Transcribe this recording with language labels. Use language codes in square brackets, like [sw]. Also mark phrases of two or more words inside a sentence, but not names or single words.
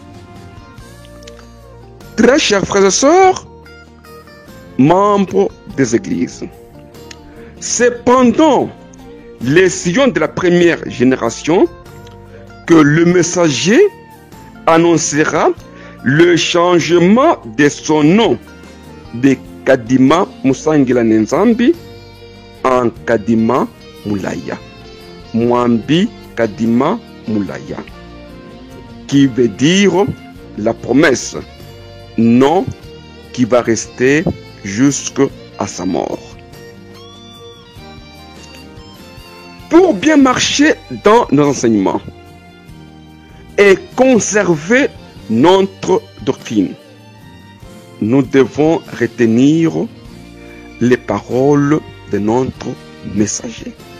[fr] Très chers frères et sœurs, membres des églises, c'est pendant les sillons de la première génération que le messager annoncera le changement de son nom de Kadima Musangila Nenzambi en Kadima Mulaya, Mwambi Kadima Mulaya, qui veut dire la promesse, nom qui va rester jusqu'à sa mort. Pour bien marcher dans nos enseignements et conserver notre doctrine, nous devons retenir les paroles de notre messager.